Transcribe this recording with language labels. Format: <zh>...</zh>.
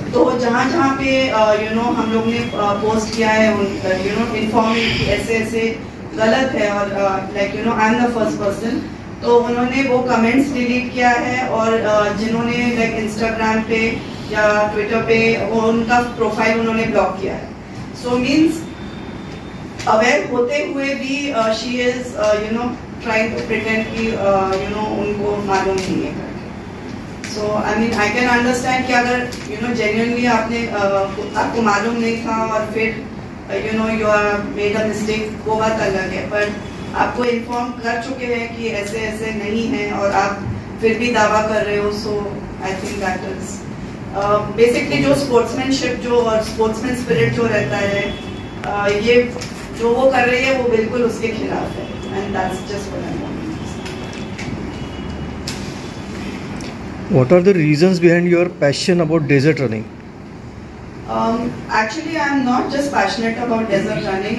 <hi>तो जहाँ पे हम लोग ने पोस्ट किया है इन्फॉर्म कि ऐसे ऐसे गलत है और</hi> <en>like I am the first person,</en> <hi>तो उन्होंने वो कमेंट्स डिलीट किया है और जिन्होंने लाइक इंस्टाग्राम पे या ट्विटर पे वो उनका प्रोफाइल उन्होंने ब्लॉक किया है. सो मीन्स अवेयर होते हुए भी</hi> <en>she is trying to pretend</en> <hi>कि उनको मालूम नहीं है.</hi> <en>So I mean I can understand</en> <hi>कि अगर genuinely आपको मालूम नहीं था और फिर</hi> <en>you are made a mistake,</en> <hi>वो बात अलग है, पर आपको इन्फॉर्म कर चुके हैं कि ऐसे ऐसे नहीं है और आप फिर भी दावा कर रहे हो.</hi> <en>so I think that is basically</en> <hi>जो स्पोर्ट्समैनशिप जो और स्पोर्ट्समैन स्पिरिट जो रहता है, ये जो वो कर रही है वो बिल्कुल उसके खिलाफ है.</hi> <en>And that's just what I want. What are the reasons behind your passion about desert running? Actually, I am not just passionate about desert running.</en>